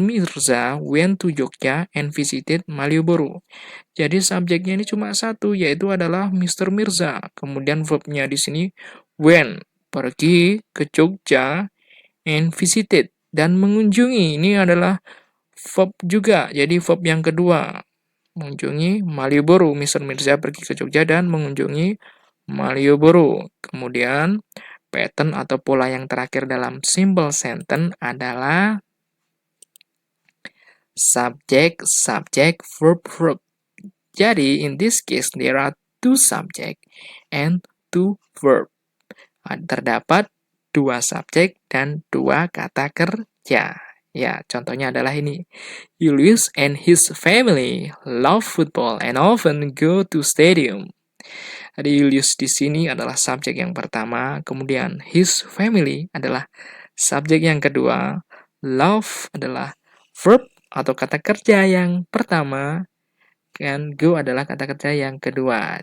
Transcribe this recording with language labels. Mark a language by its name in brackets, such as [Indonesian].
[English] Mirza went to Jogja and visited Malioboro. [Indonesian] Jadi subjeknya ini cuma satu, yaitu adalah Mr. Mirza. Kemudian verbnya di sini went, pergi ke Jogja, and visited, dan mengunjungi. Ini adalah verb juga, jadi verb yang kedua. Mengunjungi Malioboro. Mr. Mirza pergi ke Jogja dan mengunjungi Malioboro. Kemudian pattern atau pola yang terakhir dalam simple sentence adalah subject, subject, verb, verb. [English] Jadi in this case there are two subject and two verb. [Indonesian] Terdapat dua subjek dan dua kata kerja. Ya, contohnya adalah ini. [English] Julius and his family love football and often go to stadium. [Indonesian] Jadi Julius di sini adalah subjek yang pertama, kemudian his family adalah subjek yang kedua, love adalah verb atau kata kerja yang pertama, dan go adalah kata kerja yang kedua.